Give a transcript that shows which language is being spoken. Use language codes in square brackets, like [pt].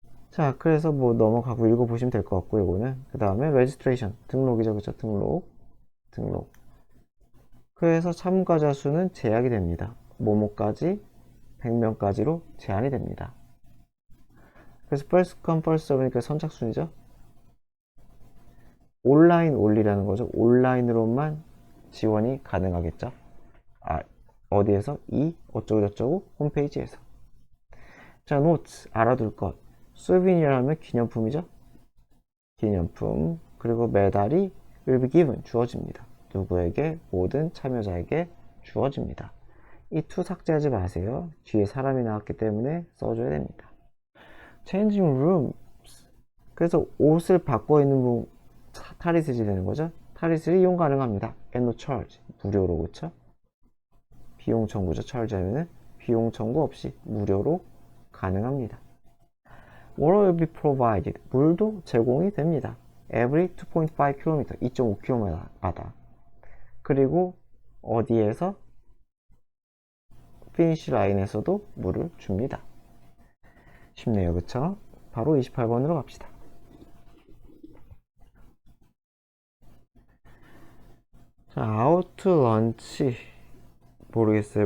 [ko] 자, 그래서 뭐 넘어가고 읽어보시면 될 것 같고, 요거는. 그 다음에 registration. 등록이죠. 그쵸? 등록. 그래서 참가자 수는 제약이 됩니다. 뭐뭐까지 100명까지로 제한이 됩니다. 그래서 first come first serve 니까 선착순이죠. 온라인 올리라는 거죠. 온라인으로만 지원이 가능하겠죠. 어디에서? 이 어쩌고저쩌고 홈페이지에서. 자, 노트 알아둘 것. 수비니어라면 기념품이죠. 기념품. 그리고 메달이 will be given 주어집니다. 누구에게? 모든 참여자에게 주어집니다. 이 투 삭제하지 마세요. 뒤에 사람이 나왔기 때문에 써줘야 됩니다. [en] changing rooms. [ko] 그래서 옷을 바꿔 입는 분 탈의실이 되는 거죠. 탈의실이 이용 가능합니다. and no charge. 무료로. 그쵸? 비용 청구죠. charge 하면은 비용 청구 없이 무료로 가능합니다. [en] Water will be provided. 물도 제공이 됩니다. Every 2.5km, 2.5km마다. [ko] 그리고 어디에서? 피니시 라인에서도 물을 줍니다. 쉽네요. 그쵸? 바로 28번으로 갑시다. [en] 자, out to lunch. 모르겠어요.